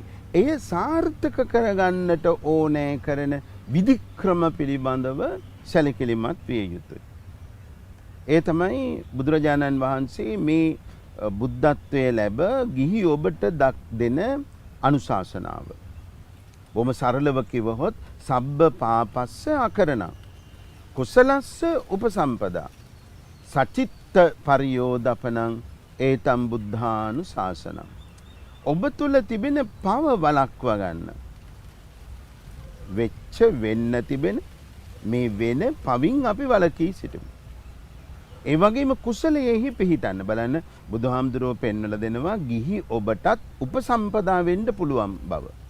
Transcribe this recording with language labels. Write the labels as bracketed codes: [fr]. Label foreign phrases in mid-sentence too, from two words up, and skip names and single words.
[si] එය සාර්ථක කරගන්නට ඕනෑ කරන විධික්‍රම පිළිබඳව සැලකිලිමත් විය යුතුයි. ඒ තමයි බුදුරජාණන් වහන්සේ මේ බුද්ධත්වය ලැබ ගිහි ඔබට දෙන අනුශාසනාව. බොහොම සරලව කිවහොත් [pi] සබ්බ පාපස්ස අකරණං කුසලස්ස උපසම්පදා සචිත්ත පරියෝදපනං ඒතම් බුද්ධානුශාසනං. [si] ඔබ තුල තිබෙන පව වළක්වා ගන්න. වෙන්න තිබෙන මේ වෙන පවින් අපි වළකී සිටිමු. ඒ වගේම කුසලයෙහි පිහිටන්න බලන්න බුදුහාමුදුරුවෝ පෙන්වලා දෙනවා ගිහි ඔබටත් උපසම්පදා වෙන්න පුළුවන් බව.